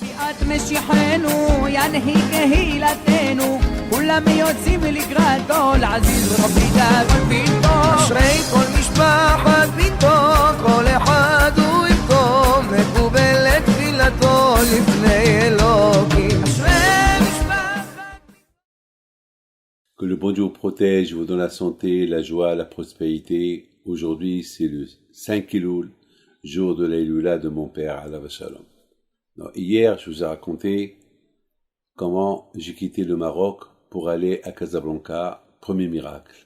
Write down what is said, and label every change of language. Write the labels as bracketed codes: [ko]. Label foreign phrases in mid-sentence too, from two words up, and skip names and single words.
[he] את משיחנו, ינהיג קהילתנו, כולם יוצאים לקראת כל עזיז רבי דאגון פינטו. אשרי כל משפחת פינטו, כל אחד הוא יפתו, מקובלת תפילתו לפני אלוקים. אשרי משפחת. [fr] Que le bon Dieu vous protège, vous donne la santé, la joie, la prospérité. Aujourd'hui, c'est le 5 Elul, jour de l'Eilula de mon père, [he] עליו השלום. [fr] Hier, je vous ai raconté comment j'ai quitté le Maroc pour aller à Casablanca, premier miracle.